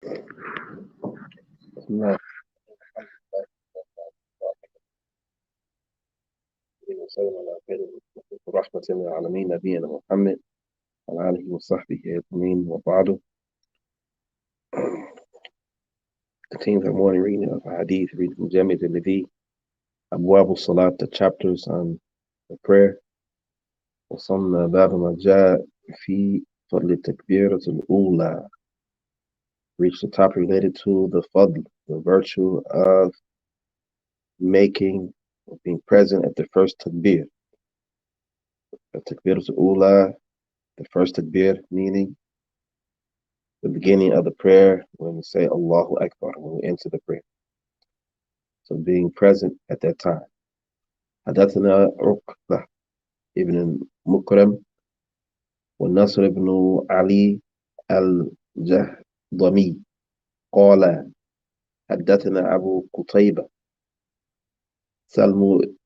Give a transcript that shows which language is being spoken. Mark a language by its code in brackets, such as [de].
[ar] بسم الله وسلم على خير ورحمة للعالمين نبينا محمد وعلى آله وصحبه أجمعين وبعد. [en] Continuing the morning reading of Ahaadeeth Reading from Al-Tirmidhi, Abwab Salat, the chapters on the prayer. [ar] وصلنا باب ما جاء في فضل التكبيرة الأولى. [en] Reached the topic related to the fadl, the virtue of making or being present at the first takbir. The takbir al-ula, the first takbir, meaning the beginning of the prayer when we say Allahu Akbar, when we enter the prayer. So being present at that time. [ar] حدثنا عقبة ابن مكرم والنصر بن علي الجهضمي قال حدثنا أبو قتيبة سلم